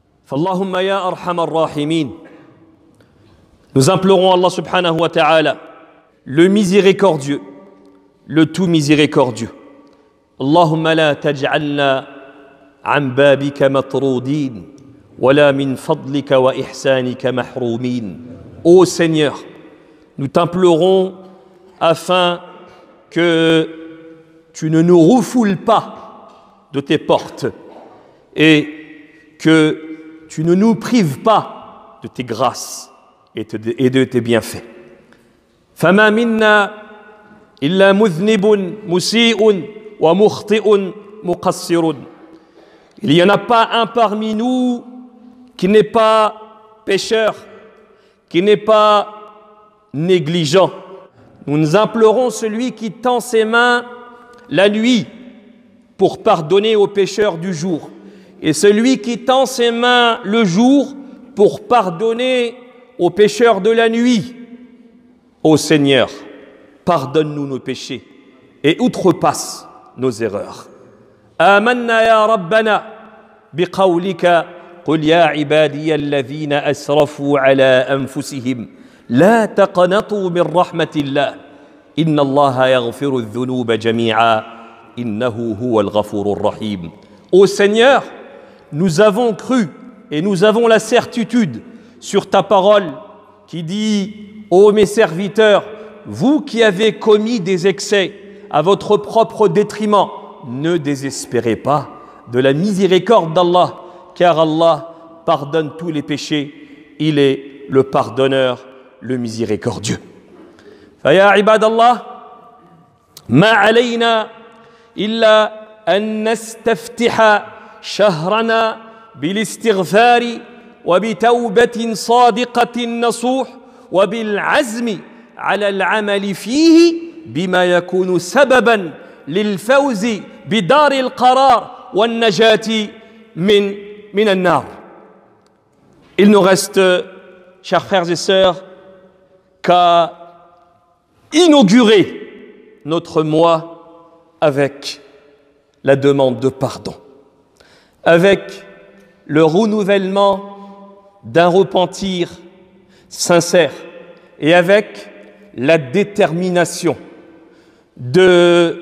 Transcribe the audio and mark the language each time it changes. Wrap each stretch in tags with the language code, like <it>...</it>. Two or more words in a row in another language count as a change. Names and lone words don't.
<ar>فاللهم يا أرحم الراحمين.</ar> <fr>Nous implorons Allah</fr> <ar>سبحانه وتعالى,</ar> <fr>le miséricordieux, le tout miséricordieux.</fr> <ar>اللهم لا تجعلنا عن بابك مطرودين ولا من فضلك وإحسانك محرومين.</ar> <fr>Ô Seigneur, nous t'implorons afin que tu ne nous refoules pas de tes portes et que tu ne nous prives pas de tes grâces et de tes bienfaits.</fr> <ar>فما منا إلا مذنب مسيء ومخطئ مقصر.</ar> <fr>Il n'y en a pas un parmi nous qui n'est pas pécheur, qui n'est pas négligent. Nous nous implorons celui qui tend ses mains la nuit pour pardonner aux pécheurs du jour, et celui qui tend ses mains le jour pour pardonner aux pécheurs de la nuit. Ô Seigneur, pardonne-nous nos péchés et outrepasse nos erreurs.</fr> <ar>آمنا يا ربنا بقولك قل يا عبادي الذين أسرفوا على أنفسهم لا تقنطوا من رحمة الله إن الله يغفر الذنوب جميعا إنه هو الغفور الرحيم.</ar> <fr>Ô Seigneur, nous avons cru et nous avons la certitude sur ta parole qui dit « Ô mes serviteurs, vous qui avez commis des excès à votre propre détriment, ne désespérez pas de la miséricorde d'Allah, car Allah pardonne tous les péchés, il est le pardonneur, le miséricordieux. »</fr> <ar>فيا عباد الله ما علينا إلا أن نستفتح شهرنا بالاستغفار وبتوبة صادقة نصوح وبالعزم على العمل فيه بما يكون سببا للفوز بدار القرار والنجاة من النار.</ar> <fr>Il nous reste, chers frères et sœurs, qu'à inaugurer notre mois avec la demande de pardon, avec le renouvellement d'un repentir sincère et avec la détermination de</fr>